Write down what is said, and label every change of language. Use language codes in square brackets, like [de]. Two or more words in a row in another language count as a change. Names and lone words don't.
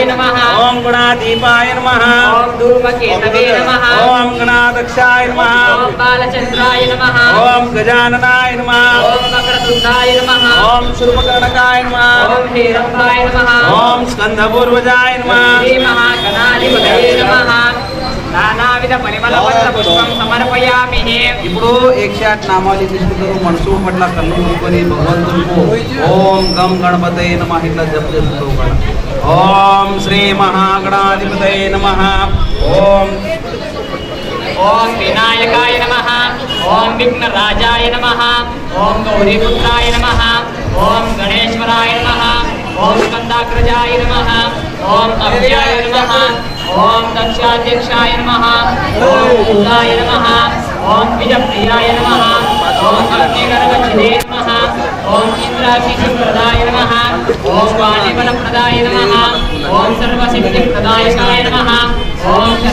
[sa] नमः ॐ गुणादीपाय नमः ॐ धूमकेतवे नमः ॐ गणाध्यक्षाय नमः ॐ बालचन्द्राय नमः ॐ गजाननाय नमः ॐ वक्रतुण्डाय नमः ॐ शूर्पकर्णकाय नमः ॐ हेरम्बाय नमः ॐ स्कंदपूर्वजाय नमः श्रीमहागणाधिपतये नमः नानाविध परिमलपत्रपुष्पं समर्पयामि [te] ఇప్పుడు 108 నామాలు తీసుకుంటారు మనసు పట్ల కళ్ళు మూసుకొని భగవంతుడికి [sa] ఓం గం గణపతये నమః [te] ఇట్లా జప చేస్తూ [sa] ఓం శ్రీ మహాగణాధిపతये నమః ఓం ओम विनायकाय नमः ओम विघ्नराजाय नमः ओम गौरीपुत्राय नमः ओम गणेश्वराय नमः ओम स्कंदाग्रजाय नमः ओम अभयाय नमः ओम दक्षाध्यक्षाय नमः ओम भूताय नमः ओम विजप्रियाय नमः ओम अग्निगर्भच्छिदे नमः ओम इंद्राक्षिप्रदाय नमः ओम वाणिबलप्रदाय नमः ओम सर्वसिद्धिप्रदायकाय नमः ओम